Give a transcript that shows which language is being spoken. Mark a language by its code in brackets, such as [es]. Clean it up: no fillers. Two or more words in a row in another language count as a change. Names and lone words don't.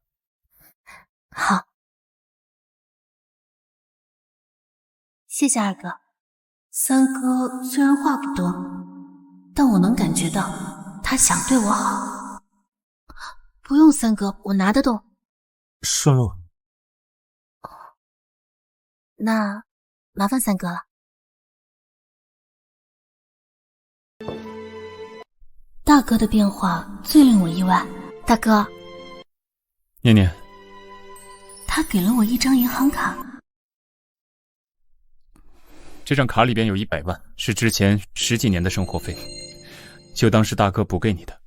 [zh] 好，謝謝二哥。三哥雖然話不多，但我能感覺到他想對我好。不用三哥，我拿得動。順路。那麻煩三哥了。大哥的变化最令我意外。大哥，念念，他给了我一张银行卡。这张卡里边有100萬，是之前10幾年的生活費，就當是大哥補給你的。